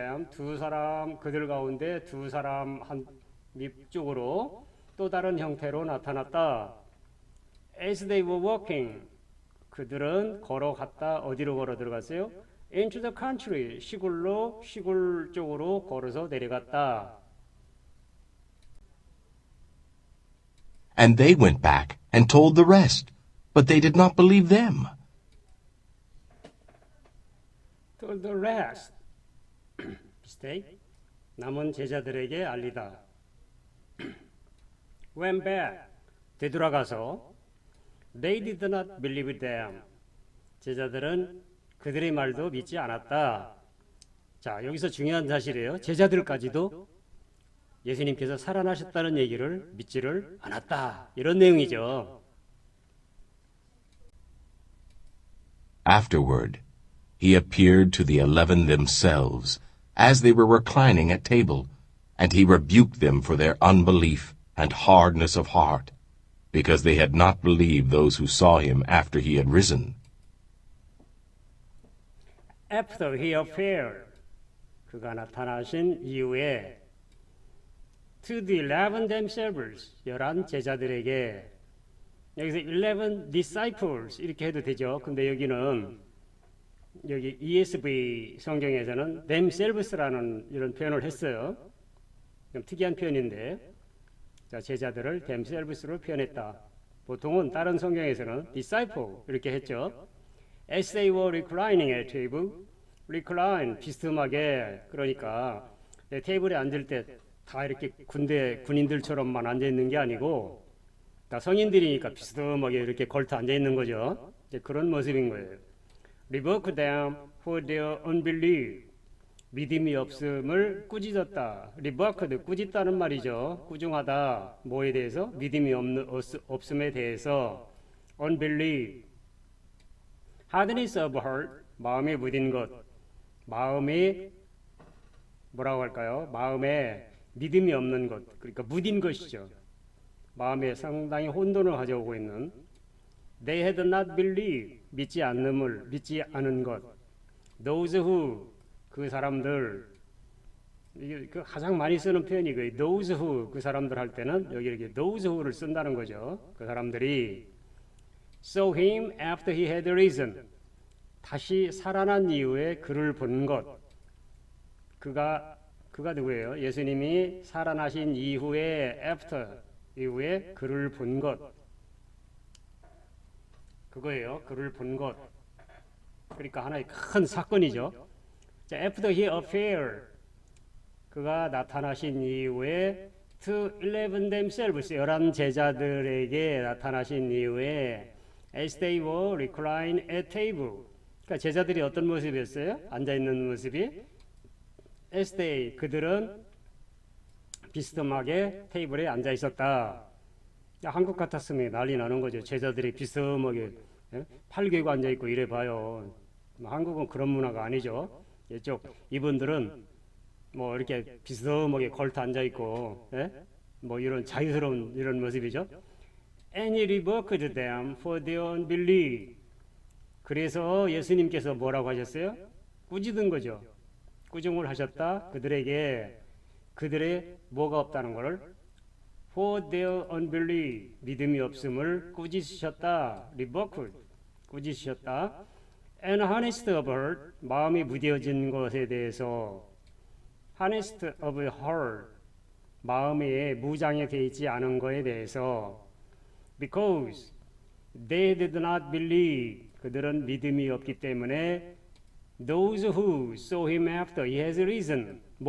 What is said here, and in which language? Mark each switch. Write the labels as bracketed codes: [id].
[ko] 두 사람, 그들 가운데 두 사람 한 밑쪽으로 또 다른 형태로 나타났다. [en] As they were walking, [ko] 그들은 걸어갔다. 어디로 걸어 들어갔어요? [en] Into the country, [ko] 시골 쪽으로 걸어서 내려갔다. [en] And they went back and told the rest, but they did not believe them. Told the rest. [ko] 비슷해. 남은 제자들에게 알리다. [en] Went back. [ko] 되돌아가서 [en] They did not believe them. [ko] 제자들은 그들의 말도 믿지 않았다. 자, 여기서 중요한 사실이에요. 제자들까지도 예수님께서 살아나셨다는 얘기를 믿지를 않았다. 이런 내용이죠. [en] Afterward, he appeared to the 11 themselves, as they were reclining at table, and he rebuked them for their unbelief and hardness of heart, because they had not believed those who saw him after he had risen. After he appeared, [ko] 그가 나타나신 이후에 [en] to the 11 themselves, [ko] 11 제자들에게, 여기서 [en] 11 disciples [ko] 이렇게 해도 되죠. 근데 여기는 여기 ESV 성경에서는 themselves라는 이런 표현을 했어요. 좀 특이한 표현인데, 자, 제자들을 themselves로 표현했다. 보통은 다른 성경에서는 disciple 이렇게 했죠. [en] As they were reclining at table, [ko] recline 비스듬하게, 그러니까 테이블에 앉을 때 다 이렇게 군인들처럼만 앉아 있는 게 아니고 다 성인들이니까 비스듬하게 이렇게 걸터 앉아 있는 거죠. 이제 그런 모습인 거예요. [en] rebuke them for their unbelief. [ko] 믿음이 없음을 꾸짖었다. rebuke, 꾸짖다는 말이죠. 꾸중하다. 뭐에 대해서? 믿음이 없음에 대해서. [en] unbelief. hardness of heart, [ko] 마음에 무딘 것. 마음에 뭐라고 할까요? 마음에 믿음이 없는 것. 그러니까 무딘 것이죠. 마음에 상당히 혼돈을 가져오고 있는. [en] They had not believed, [ko] 믿지 않은 것. Those who, 그 사람들, 이게 그 가장 많이 쓰는 표현이 그 [en] those who, [ko] 그 사람들 할 때는 여기 이렇게 those who를 쓴다는 거죠. 그 사람들이 [en] saw him after he had risen, [ko] 다시 살아난 이후에 그를 본 것. 그가 누구예요? 예수님이 살아나신 이후에 after, 이후에 그를 본 것. 그거예요. 그를 본 것. 그러니까 하나의 큰 사건이죠. [en] 자, after he appeared, [ko] 그가 나타나신 이후에 [en] to 11 themselves, [ko] 11 제자들에게 나타나신 이후에 [en] as they were reclined at table. [ko] 그러니까 제자들이 어떤 모습이었어요? 앉아있는 모습이 [en] as they, [ko] 그들은 비스듬하게 테이블에 앉아 있었다. 한국 같았으면 난리 나는 거죠. 제자들이 비스듬하게 팔 개고 앉아 있고 이래 봐요. 한국은 그런 문화가 아니죠. 이쪽 이분들은 뭐 이렇게 비스듬하게 걸터 앉아 있고, 뭐 이런 자유스러운 이런 모습이죠. [en] And he rebuked them for their unbelief. [ko] 그래서 예수님께서 뭐라고 하셨어요? 꾸짖은 거죠. 꾸중을 하셨다. 그들의 뭐가 없다는 것을 [en] for their unbelief, [ko] 믿음이 없음을 꾸짖으셨다. [en] rebuked, [ko] 꾸짖으셨다. [en] and honest of heart, [ko] 마음이 무뎌진 것에 대해서 [en] honest of heart, [ko] 마음에 무장에 돼 있지 않은 것에 대해서 [en] because they did not believe, [ko] 그들은 믿음이 없기 때문에 [en] those who saw him after he has risen,